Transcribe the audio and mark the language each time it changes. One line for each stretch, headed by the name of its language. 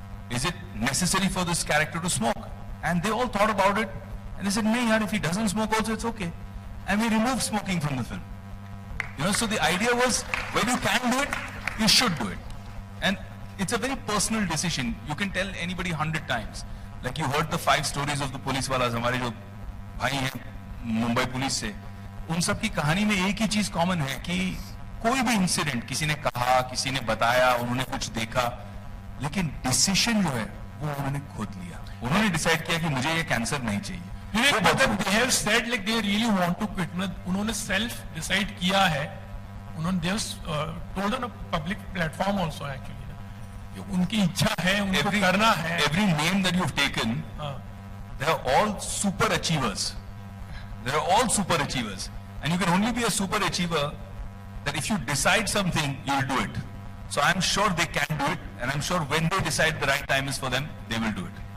English: Is it necessary for this character to smoke?" And they all thought about it, and they said, "No, yaar, if he doesn't smoke also, it's okay." And we removed smoking from the film. You know, so the idea was, when you can do it, you should do it. And it's a very personal decision. You can tell anybody 100 times. Like you heard the 5 stories of the police walas,
Hindi: हमारे जो भाई हैं Mumbai police से, उन सब की कहानी में एक ही चीज कॉमन है कि कोई भी इंसिडेंट किसी ने कहा, किसी ने बताया, उन्होंने कुछ देखा, लेकिन डिसीजन जो है वो उन्होंने खुद लिया. उन्होंने डिसाइड किया कि मुझे ये कैंसर नहीं चाहिए.
English: they have said like they really want to quit.
Hindi: उन्होंने
English: self decide
Hindi: किया है.
English: उन्होंने they have told on a public platform also actually.
Hindi: उनकी इच्छा है, उनको करना है.
English: Every name that you've taken, they are all super achievers. They are all super achievers, and you can only be a super achiever that if you decide something, you will do it. So I'm sure they can do it, and I'm sure when they decide the right time is for them, they will do it.